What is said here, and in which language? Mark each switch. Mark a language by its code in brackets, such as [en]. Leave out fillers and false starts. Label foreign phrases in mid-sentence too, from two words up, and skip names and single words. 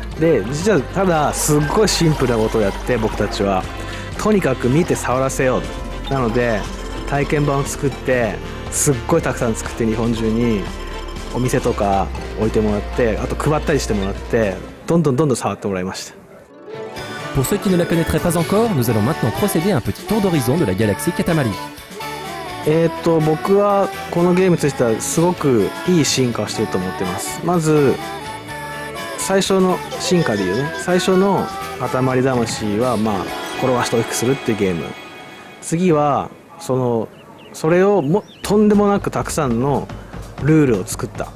[ja] で実はただすっごいシンプルなことをやって、僕たちはとにかく見て触らせよう、なので体験版を作ってすっごいたくさん作って、日本中にお店とか置いてもらって、あと配ったりしてもらって、どんどん触ってもらいました。 [fr] Pour ceux qui ne la connaîtraient pas encore, nous allons maintenant procéder à un petit tour d'horizon de la galaxie Katamari. [ja] 僕はこのゲームについてはすごくいい進化をしていると思ってます。まず最初の進化でいうね、最初の塊魂は転がして大きくするっていうゲーム。次はそれをとんでもなくたくさんのルールを作った。